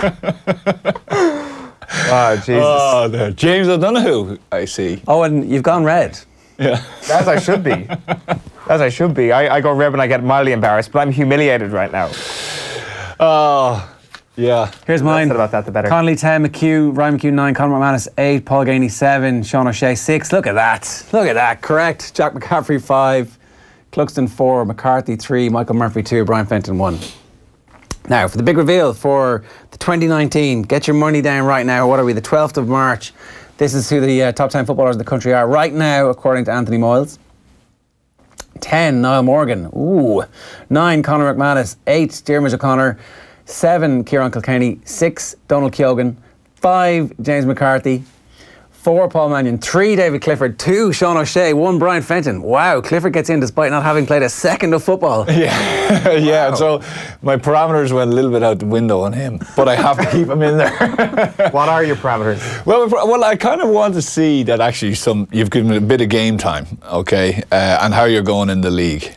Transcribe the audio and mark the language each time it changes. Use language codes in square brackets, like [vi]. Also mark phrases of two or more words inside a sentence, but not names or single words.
[en] Oh, Jesus. Oh, there. James O'Donoghue, I see. Owen, you've gone red. Yeah. As I should be. I go red when I get mildly embarrassed, but I'm humiliated right now. Oh. Yeah. Here's mine. About that, the better. Connolly 10, Ryan McHugh 9, Conor McManus 8, Paul Geaney 7, Sean O'Shea 6. Look at that. Correct. Jack McCaffrey 5, Cluxton 4, McCarthy 3, Michael Murphy 2, Brian Fenton 1. Now, for the big reveal for the 2019, get your money down right now. What are we, the 12th of March? This is who the top 10 footballers in the country are right now, according to Anthony Moyles. 10, Niall Morgan. 9, Conor McManus. 8, Diarmuid O'Connor. 7, Ciarán Kilkenny. 6, Donald Keogan. 5, James McCarthy. 4, Paul Mannion. 3, David Clifford. 2, Sean O'Shea. 1, Brian Fenton. Wow, Clifford gets in despite not having played a second of football. Yeah, wow. So my parameters went a little bit out the window on him, but I have to keep him in there. What are your parameters? Well, I kind of want to see that actually you've given a bit of game time, okay, and how you're going in the league.